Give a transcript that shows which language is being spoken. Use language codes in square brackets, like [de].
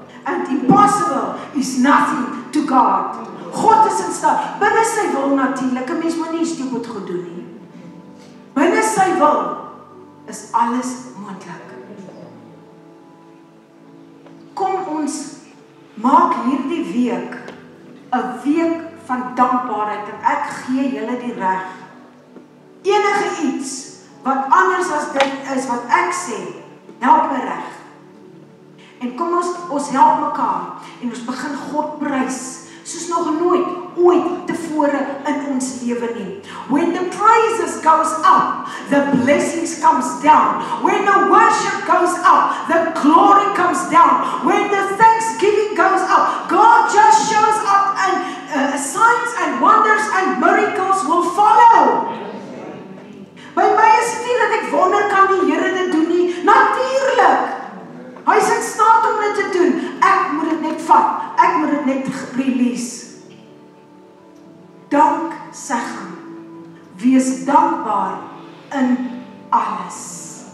[en] And impossible is nothing to God. [af] God is in staat. Binne sy wil natuurlik, 'n mens moet nie stupid goed doen nie. Binne sy wil is alles moontlik. Kom ons maak hierdie week 'n week van dankbaarheid en ek gee julle die reg. Enige iets wat anders as dit is wat ek sê, help my reg. En kom ons help mekaar en ons begin God prys soos nog nooit ooit tevore in ons lewe nie. [en] When the praises goes up, the blessings comes down. When the worship goes up, the glory comes down. When the thanksgiving goes up, God just shows up and signs and wonders and miracles will follow. [af] By my is dit nie dat ek wonder kan die Here dit doen nie. Natuurlik. Hy is in staat om dit te doen. Ek moet dit net vat. Ek moet dit net release. Dank zeggen. Wees dankbaar in alles.